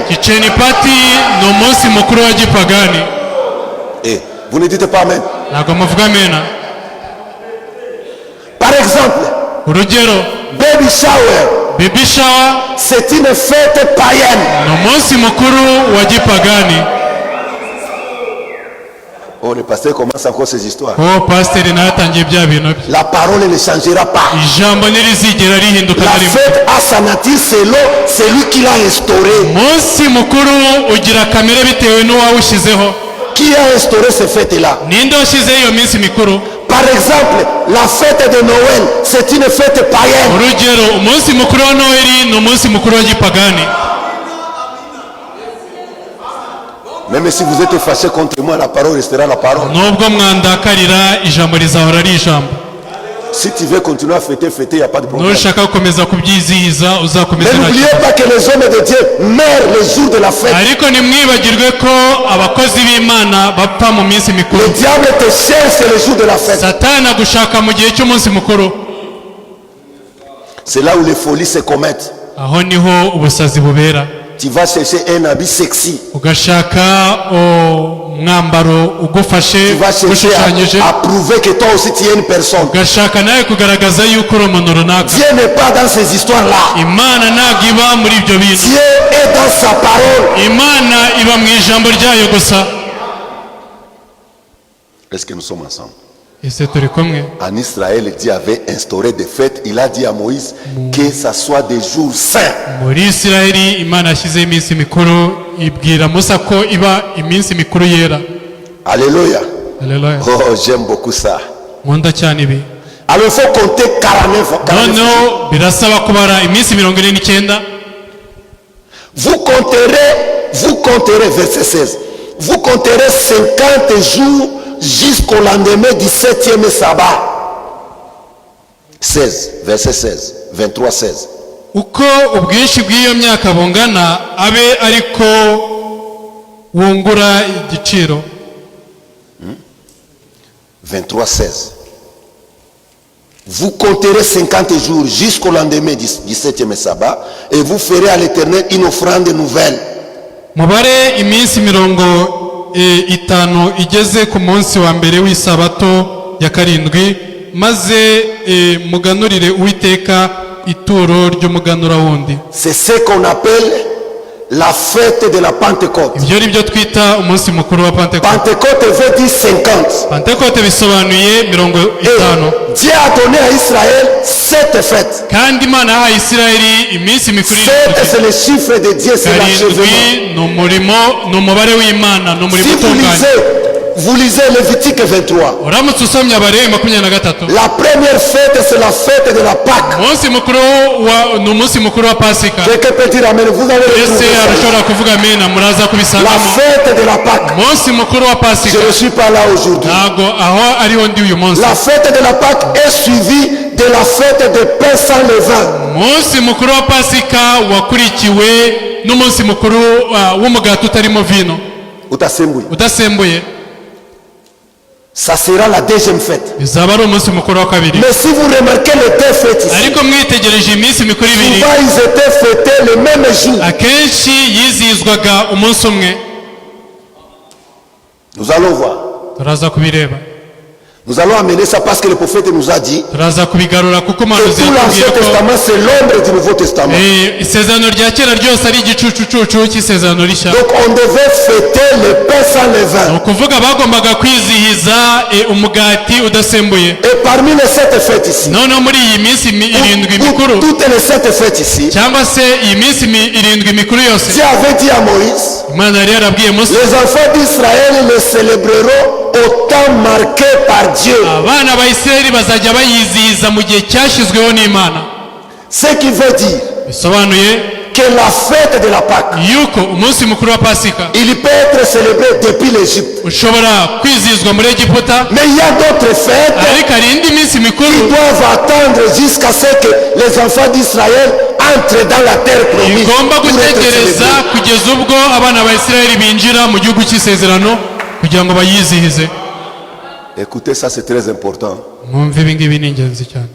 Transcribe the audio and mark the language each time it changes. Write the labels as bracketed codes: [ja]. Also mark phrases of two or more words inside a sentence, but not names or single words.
[en] kicheni pati [rw] ni umunsi mukuru wa gipagani. [fr] Et vous ne dites pas Amen. [rw] ntabwo muvuga amena. [fr] Par exemple, [rw] urugero [en] Baby Shower, baby shower [fr] c'est une fête païenne. [rw] ni umunsi mukuru wa gipagani. [fr] Oh, le pasteur commence encore ces histoires. [rw] pasiteri nawe atangiye bya bintu bye. [fr] La parole ne changera pas. [rw] ijambo ntirizigera rihinduka [fr] La [rw] na rimwe. [fr] fête a sa nature selon celui qui l'a instauré. [rw] umunsi mukuru ugira kamere bitewe n'uwawushyizeho. [fr] Qui a instauré ces fêtes-là? [rw] ninde washyizeho iyo minsi mikuru. [fr] Par exemple, la fête de Noël, c'est une fête païenne. [rw] urugero umunsi mukuru wa noheli ni umunsi mukuru wa gipagani. [fr] Même si vous êtes fâché contre moi, la parole restera la parole. [rw] nubwo mwandakarira ijambo rizahora ari ijambo. [fr] Si tu veux continuer à fêter, il n'y a pas de problème. [rw] nushaka gukomeza kubyizihiza uzakomeza [fr] Mais [rw] nta [fr] n'oubliez [rw] kibazo. [fr] pas que les hommes de Dieu meurent le jour de la fête. [rw] ariko ntimwibagirwe ko abakozi b'imana bapfa mu minsi mikuru. [fr] Le diable te cherche le jour de la fête. [rw] satani agushaka mu gihe cy'umunsi mukuru. [fr] C'est là où les folies se commettent. [rw] aho niho ubusazi bubera. [fr] Tu vas chercher un habit sexy. [rw] ugashaka umwambaro ugufashe [fr] Tu vas chercher [rw] ushushanyije. [fr] à prouver que toi aussi tu es une personne. [rw] ugashaka nawe kugaragaza yuko uri umuntu runaka. [fr] Dieu n'est pas dans ces histoires-là. [rw] imana ntabwo iba muri ibyo bintu. [fr] Dieu est dans sa parole. [rw] imana iba mu ijambo ryayo gusa. [fr] Est-ce que nous sommes ensemble? [rw] ese turi kumwe. [fr] En Israël, Dieu avait instauré des fêtes. Il a dit à Moïse que ça soit des jours saints. [rw] muri isiraheli imana yashyizeho iminsi mikuru ibwira musa ko iba iminsi mikuru yera. [fr] Alléluia. [rw] Haleluya. [fr] Oh, j'aime beaucoup ça. [rw] nkunda cyane ibi. [fr] Alors il faut compter 49 [rw] noneho birasaba kubara iminsi 49. [fr] Vous compterez, verset 16. Vous compterez 50 jours jusqu'au lendemain du 7e sabbat. 16, verset 16, 23, 16. [rw] uko ubwinshi bw'iyo myaka bungana abe ariko wungura igiciro. 23, 16. [fr] Vous compterez 50 jours jusqu'au lendemain du 7e sabbat et vous ferez à l'Éternel une offrande nouvelle. [rw] mubare iminsi 50 igeze ku munsi wa mbere w'isabato ya karindwi maze muganurire uwiteka ituro ry'umuganura wundi. [fr] C'est ce qu'on appelle la fête de la Pentecôte. [rw] ibyo ari byo twita umunsi mukuru wa pentekote. [fr] Pentecôte veut dire 50. [rw] pentekote bisobanuye 50. [fr] Dieu a donné à Israël 7 fêtes. [rw] kandi imana yahaye isirayeli iminsi mikuru [fr] 7 c'est le chiffre de Dieu, c'est l'achèvement. [rw] karindwi ni umurimo, ni umubare w'imana, ni umurimo [fr] Si vous [rw] utunganye. [fr] lisez vous lisez Lévitique 23. [rw] uramutse usomye Abalewi 23, [fr] La première fête, c'est la fête de la Pâque. [rw] ni umunsi mukuru wa Pasika. [fr] Quelqu'un peut dire amen. Vous avez [rw] Ese [fr] retrouvé ça. [rw] arashobora kuvuga amena, muraza [fr] La [rw] kubisangamo. [fr] fête de la Pâque. [rw] Umunsi mukuru wa Pasika [fr] Je ne suis pas là aujourd'hui. [rw] ntago aho ariho ndi uyu munsi. [fr] La fête de la Pâque est suivie de la fête de pain sans levain. [rw] Umunsi mukuru wa Pasika wakurikiwe n'umunsi mukuru w'umugati utarimo vino udasembuye. [fr] Ça sera la deuxième fête. [rw] Izaba ari umunsi mukuru wa kabiri. [fr] Mais si vous remarquez les deux fêtes ici, [rw] Ariko mwitegereje iminsi mikuru ibiri, [fr] souvent ils étaient fêtés le même jour. [rw] akenshi yizihizwaga umunsi umwe. [fr] Nous allons voir. [rw] Turaza kubireba, [fr] Nous allons amener ça parce que le prophète nous a dit [rw] turaza kubigarura kuko [fr] que [rw] umuhanuzi [fr] tout l'Ancien [rw] yatubwiye ko [fr] Testament c'est l'ombre du Nouveau Testament. [rw] isezerano rya kera ryose ari igicucucucu cy'isezerano rishya. [fr] Donc on devait fêter le pain sans levain. [rw] Ni ukuvuga bagombaga kwizihiza umugati udasembuye. [fr] Et parmi les 7 fêtes ici, [rw] Noneho muri iyi minsi irindwi mikuru, [fr] toutes les 7 fêtes ici, [rw] cyangwa se iyi minsi irindwi mikuru yose, [fr] Dieu avait dit à Moïse, [rw] Imana yari yarabwiye Musa, [fr] les enfants d'Israël le célébreront au temps marqué par Dieu. [rw] abana ba Isirayeli bazajya bayizihiza mu gihe cyashyizweho n'Imana. [fr] Ce qui veut dire [rw] Bisobanuye [fr] que la fête de la Pâque, [rw] yuko umunsi mukuru wa Pasika [fr] il peut être célébré depuis l'Égypte. [rw] ushobora kwizihizwa muri Egiputa, [fr] Mais il y a d'autres fêtes [rw] ariko hari indi minsi [fr] qui [rw] mikuru [fr] doivent attendre jusqu'à ce que les enfants d'Israël entrent dans la terre promise. [rw] igomba [fr] pour être [rw] gutegereza [fr] célébrés. [rw] kugeza ubwo abana ba Isirayeli binjira mu gihugu cy'isezerano kugira ngo bayizihize. [fr] Écoutez, ça c'est très important. [rw] Mwumve ibi ngibi ni ingenzi cyane.